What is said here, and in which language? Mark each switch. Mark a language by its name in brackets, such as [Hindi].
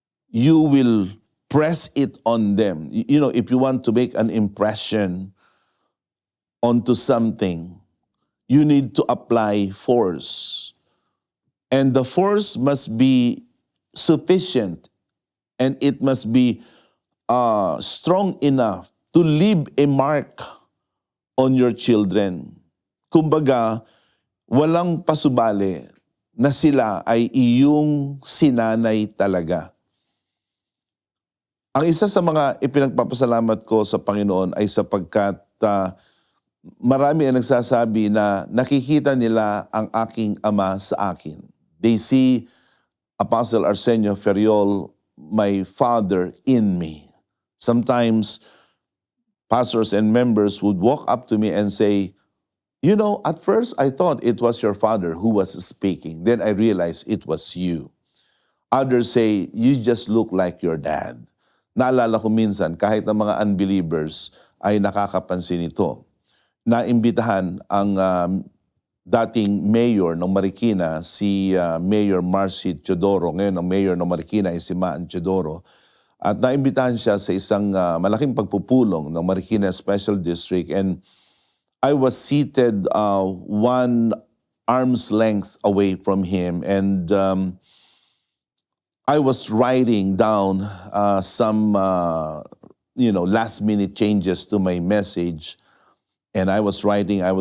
[English] You will press it on them. You know, if you want to make an impression onto something, you need to apply force. And the force must be sufficient, and it must be strong enough to leave a mark on your children. [Filipino] Kumbaga, walang pasubali na sila ay iyong sinanay talaga. Ang isa sa mga ipinagpapasalamat ko sa Panginoon ay sapagkat marami ang nagsasabi na nakikita nila ang aking ama sa akin. [English] They see Apostle Arsenio Ferriol, my father, in me. Sometimes pastors and members would walk up to me and say, "You know, at first I thought it was your father who was speaking. Then I realized it was you." Others say, "You just look like your dad." [Filipino] Naalala ko minsan, kahit ang mga unbelievers ay nakakapansin ito. Naimbitahan ang dating mayor ng Marikina, si Mayor Marcy Teodoro. Ngayon, ang mayor ng Marikina ay si Maan Teodoro. At naimbitahan siya sa isang malaking pagpupulong ng Marikina Special District, [English] and I was seated one arm's length away from him, and I was writing down some last minute changes to my message, and I was writing.